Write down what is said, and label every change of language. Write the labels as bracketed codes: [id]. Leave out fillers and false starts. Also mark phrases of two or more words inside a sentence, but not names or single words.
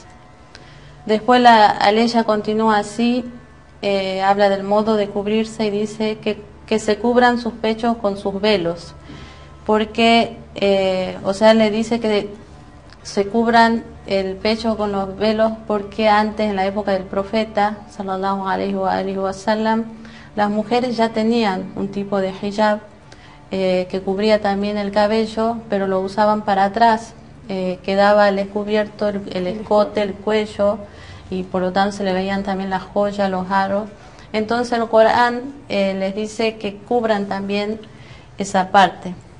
[es] Después la aleya continúa así, habla del modo de cubrirse y dice que se cubran sus pechos con sus velos, porque, o sea, le dice que se cubran el pecho con los velos porque antes, en la época del profeta, [ar] صلى الله عليه وسلم, [es] las mujeres ya tenían un tipo de hijab que cubría también el cabello, pero lo usaban para atrás, quedaba al descubierto el escote, el cuello, y por lo tanto se le veían también las joyas, los aros. Entonces el Corán les dice que cubran también esa parte.